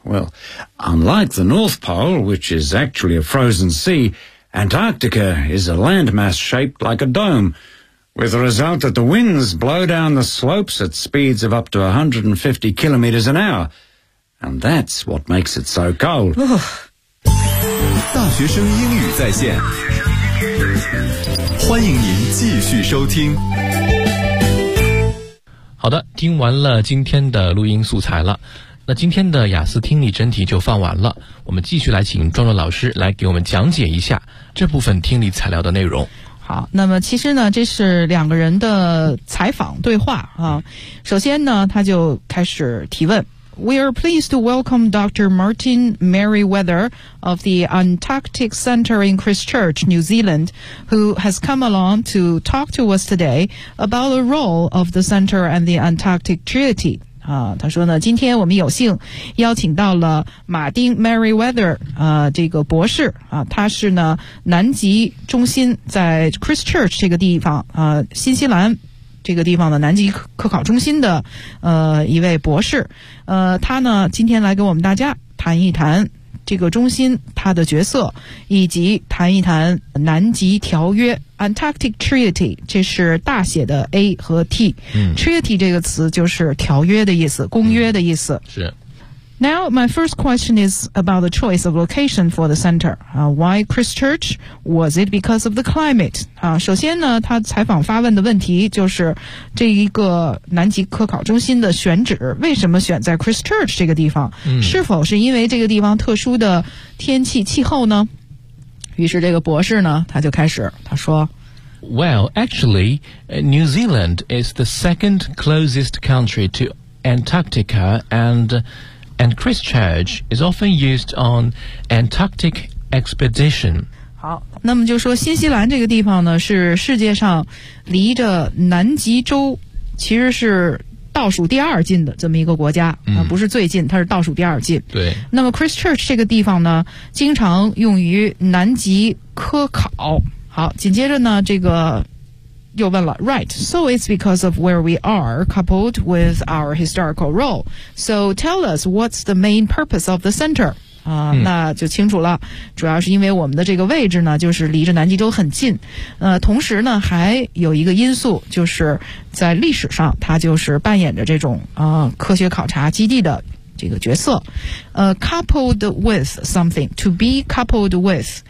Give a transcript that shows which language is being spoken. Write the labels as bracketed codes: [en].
[en] Well, unlike the North Pole, which is actually a frozen sea, Antarctica is a landmass shaped like a dome, with the result that the winds blow down the slopes at speeds of up to 150 kilometres an hour. And that's what makes it so cold. [zh] 大学生英语在线，欢迎您继续收听。好的，听完了今天的录音素材了，那今天的雅思听力真题就放完了，我们继续来请壮壮老师来给我们讲解一下这部分听力材料的内容。好，那么其实呢，这是两个人的采访对话啊。首先呢，他就开始提问。 [en] We are pleased to welcome Dr. Martin Merriweather of the Antarctic Center in Christchurch, New Zealand, who has come along to talk to us today about the role of the center and the Antarctic Treaty. [zh] 他说呢，今天我们有幸邀请到了马丁 Merriweather 这个博士他是呢南极中心在 Christchurch 这个地方新西兰。这个地方的南极科考中心的一位博士他呢今天来跟我们大家谈一谈这个中心他的角色以及谈一谈南极条约 Antarctic Treaty 这是大写的 A 和 T、Treaty 这个词就是条约的意思公约的意思、是 [en] Now my first question is about the choice of location for the center why Christchurch? Was it because of the climate? [zh] 首先呢他采访发问的问题就是这一个南极科考中心的选址为什么选在 Christchurch 这个地方、是否是因为这个地方特殊的天气气候呢于是这个博士呢他就开始他说 [en] Well, actually, New Zealand is the second closest country to Antarctica and Christchurch is often used on Antarctic expedition. [zh] 好，那么就说新西兰这个地方呢，是世界上离着南极洲其实是倒数第二近的这么一个国家，嗯，不是最近，它是倒数第二近。对。那么 Christchurch 这个地方呢，经常用于南极科考。好，紧接着呢，这个又问了 ，Right? [en] So it's because of where we are, coupled with our historical role. So tell us what's the main purpose of the center? 啊，嗯， [zh] 那就清楚了。主要是因为我们的这个位置呢，就是离着南极洲很近。同时呢，还有一个因素，就是在历史上，它就是扮演着这种科学考察基地的这个角色。 [en] Coupled with something, to be coupled with,